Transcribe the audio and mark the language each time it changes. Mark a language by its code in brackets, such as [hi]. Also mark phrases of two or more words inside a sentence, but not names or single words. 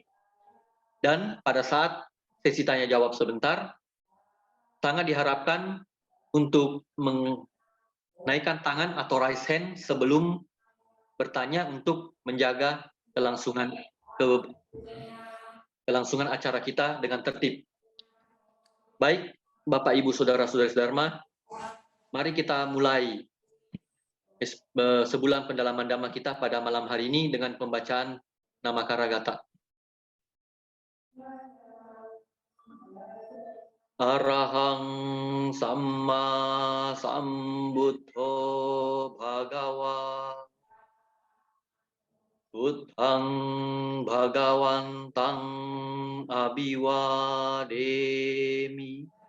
[id] Dan pada saat sesi tanya jawab sebentar, sangat diharapkan untuk menaikkan tangan atau [en] raise hand [id] sebelum bertanya untuk menjaga kelangsungan acara kita dengan tertib. Baik, Bapak, Ibu, saudara-saudari Dharma, mari kita mulai sebulan pendalaman Dhamma kita pada malam hari ini dengan pembacaan nama Karagata. [pi] Arahang Samma Sambuddho Bhagawa Buddhang Bhagawantang Abhiwademi